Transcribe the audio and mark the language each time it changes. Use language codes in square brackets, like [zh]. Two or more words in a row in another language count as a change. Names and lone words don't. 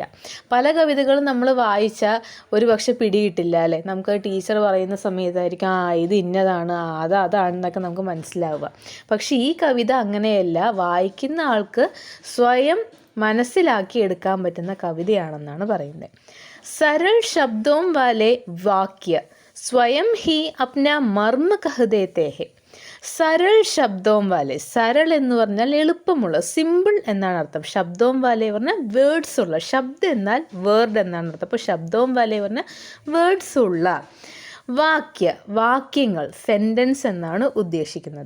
[ml] പല കവിതകളും നമ്മൾ വായിച്ചാൽ ഒരു പക്ഷെ പിടികിട്ടില്ല അല്ലേ, നമുക്ക് ടീച്ചർ പറയുന്ന സമയത്തായിരിക്കും ഇത് ഇന്നതാണ്, അതാണെന്നൊക്കെ നമുക്ക് മനസ്സിലാവുക. പക്ഷേ ഈ കവിത അങ്ങനെയല്ല, വായിക്കുന്ന ആൾക്ക് സ്വയം മനസ്സിലാക്കി എടുക്കാൻ പറ്റുന്ന കവിതയാണെന്നാണ് പറയുന്നത്. [hi] सरल शब्दों वाले वाक्य स्वयं ही अपना मर्म कह देते हैं. सरल शब्दों वाले, [ml] സരൾ എന്ന് പറഞ്ഞാൽ എളുപ്പമുള്ള, സിമ്പിൾ എന്നാണ് അർത്ഥം. [hi] शब्दों वाले [ml] പറഞ്ഞാൽ വേർഡ്സ് ഉള്ള, ശബ്ദം എന്നാൽ വേർഡ് എന്നാണ് അർത്ഥം. അപ്പോൾ [hi] शब्दों वाले [ml] പറഞ്ഞാൽ വേർഡ്സ് ഉള്ള. വാക്യങ്ങൾ, സെൻറ്റൻസ് എന്നാണ് ഉദ്ദേശിക്കുന്നത്.